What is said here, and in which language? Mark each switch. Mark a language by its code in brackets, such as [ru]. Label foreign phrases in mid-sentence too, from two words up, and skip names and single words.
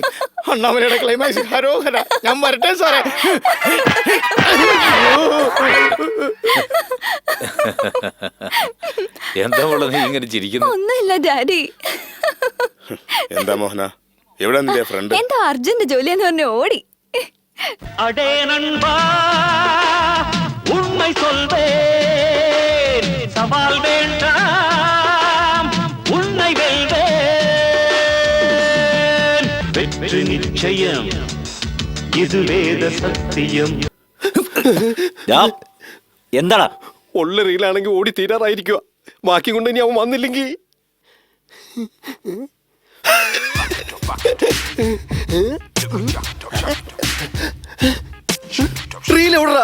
[ml] അണ്ണാമലയുടെ ക്ലൈമാക്സ് ഹരോഹര. ഞാൻ വരട്ടെ സാറേ. എന്താ മോളെ നീ ഇങ്ങനെ ചിരിക്കുന്നു? ഒന്നുമില്ല ഡാഡി. എന്താ മോഹന, എവിടെ നിന്റെ ഫ്രണ്ട്? എന്താ അർജുന്റെ ജോലിയെന്ന് പറഞ്ഞ് ഓടി. [ta] அடே நண்பா உண்மை சொல்வேன், சவால் வேண்டாம் உன்னை வெல்வேன், வெற்றி நிச்சயம் இது வேத சத்தியம். [ml] എന്താടാ? ഉള്ള റീലാണെങ്കിൽ ഓടി തീരാറായിരിക്കുക. ബാക്കി കൊണ്ട് ഇനി അവൻ വന്നില്ലെങ്കിൽ റീൽ എവിടാ?